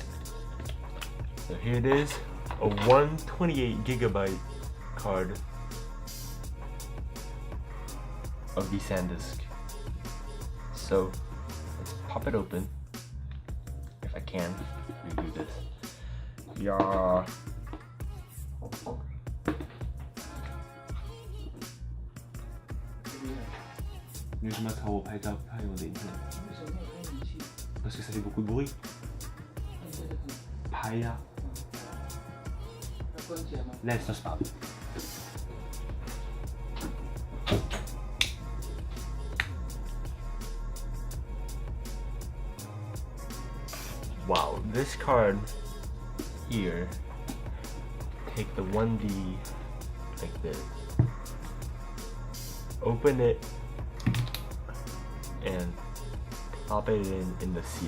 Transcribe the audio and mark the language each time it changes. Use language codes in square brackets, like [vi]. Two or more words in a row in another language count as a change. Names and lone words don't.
[en] So here it is, a 128GB card of the SanDisk. So let's pop it open. If I can, redo this. Yeah. [zh] 你为什么要朝我拍照拍我的影片？ [fr] parce que ça fait beaucoup de bruit. 拍呀。Laisse, ça se parle. [en] Wow, this card here, take the 1D like this, open it, and pop it in the CF.